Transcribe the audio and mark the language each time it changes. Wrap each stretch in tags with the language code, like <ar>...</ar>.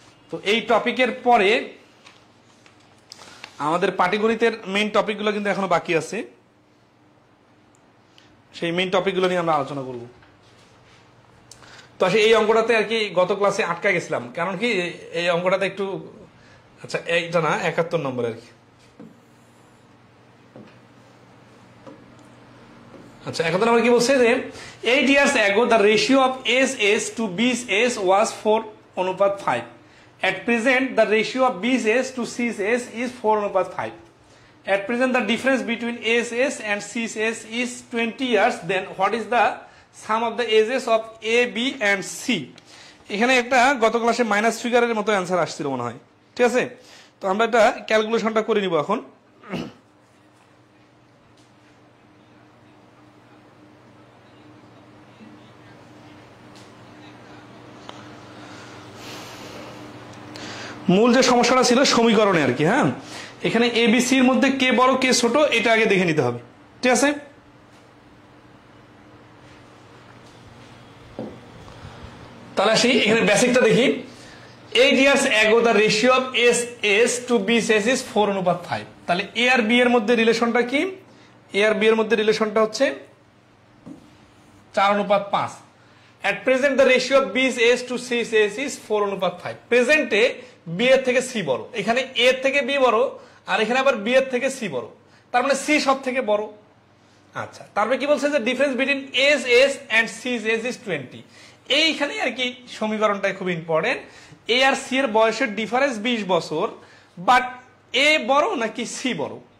<bn>তো এই টপিকের পরে আমাদের পাটিগণিতের মেইন টপিকগুলো কিন্তু এখনো বাকি আছে। সেই মেইন টপিকগুলো নিয়ে আমরা আলোচনা করব। তো আসলে এই অঙ্কটাতে আর কি গত ক্লাসে আটকা গেছিলাম, কারণ কি এই অঙ্কটাতে একটু, আচ্ছা এইটা না 71 নম্বর আর কি। আচ্ছা 71 নম্বর কি বলছে যে</bn> <en>8 years ago the ratio of SS to BS was 4:5. At present, the ratio of BS to CS is 4:5. At present, the difference between SS and CS is 20 years. Then, what is the sum of the ages of A, B and C?</en> <bn>এখানে একটা গত ক্লাসে minus ফিগারের মতো answer আসছিল মনে হয়। ঠিক আছে? তো আমরা এটা ক্যালকুলেশনটা করে নিব এখন। মূল যে সমস্যাটা ছিল সমীকরণে আর কি। হ্যাঁ, এখানে এবিসির মধ্যে কে বড় কে ছোট এটা আগে দেখে নিতে হবে। ঠিক আছে? তাহলে আসি এখানে বেসিকটা দেখি।</bn> <en>8 years ago the ratio of SS to BS is 4:5.</en> <bn>তাহলে এ আর বি এর মধ্যে রিলেশনটা কি? এ আর বি এর মধ্যে রিলেশনটা হচ্ছে 4:5.</bn> <en>At present the ratio of BS to CS is 4:5.</en> <bn>প্রেজেন্টে B এর থেকে সি বড়, এখানে এ থেকে বি বড়, আর এখানে আবার বি এর থেকে সি বড়, তার মানে সি সব থেকে বড়। আচ্ছা, তারপরে কি বলছে যে</bn> <en>Difference between S and C is 20।</en> <bn>এইখানে আর কি সমীকরণটা খুব ইম্পর্টেন্ট। এ আর সি এর বয়সের ডিফারেন্স 20 বছর, বাট এ বড় নাকি সি বড়?</bn>